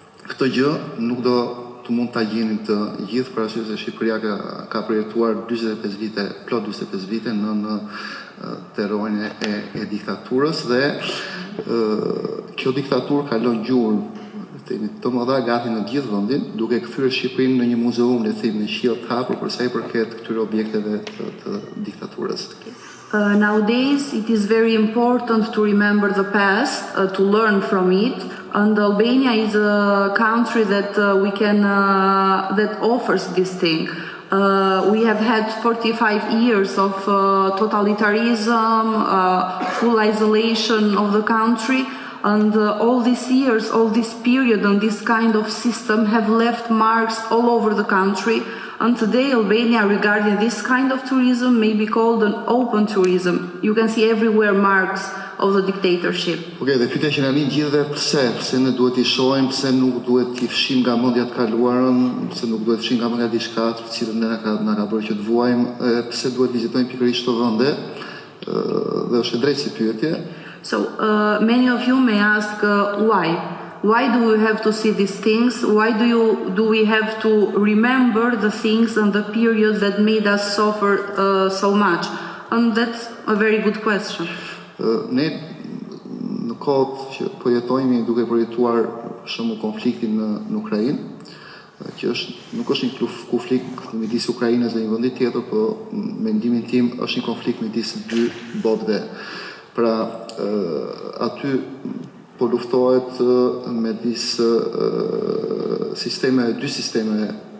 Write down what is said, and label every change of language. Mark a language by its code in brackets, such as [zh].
[sq] këtë gjë nuk do të mund ta gjeni të gjithë, për arsye se Shqipëria ka përjetuar 45 vite, plot 45 vite në terrorin e diktaturës, dhe kjo diktaturë kalon gjurmë të mëdha gati në gjithë vendin, duke kthyer Shqipërinë në një muzeum, le të themi, në qiell të hapur për sa i përket këtyre objekteve të diktaturës. [en] Nowadays, it is very important to remember the past, to learn from it, and Albania is a country that that offers this thing. We have had 45 years of totalitarianism, full isolation of the country, and all these years, all this period, and this kind of system have left marks all over the country. And today, Albania, regarding this kind of tourism, may be called an open tourism. You can see everywhere marks of the dictatorship. [sq] Okay, dhe pyetja që na vjen gjithë pse ne duhet i shohim, pse nuk duhet t'i fshim nga mendja të kaluarën, pse nuk duhet të fshim nga mendja diçka të cilën na ka bërë që të vuajmë, pse duhet vizitojmë pikërisht këto vende, dhe është e drejtë si pyetje. [en] So many of you may ask why. Why do we have to see these things? Why do we have to remember the things and the periods that made us suffer so much? And that's a very good question. [sq] Ne në kohët që po jetojmë duke përjetuar shumë konfliktin në Ukrainë, që nuk është një konflikt midis Ukrainës dhe një vendi tjetër, po mendimin tim është një konflikt midis dy botëve. Pra aty po luftohet me dy sisteme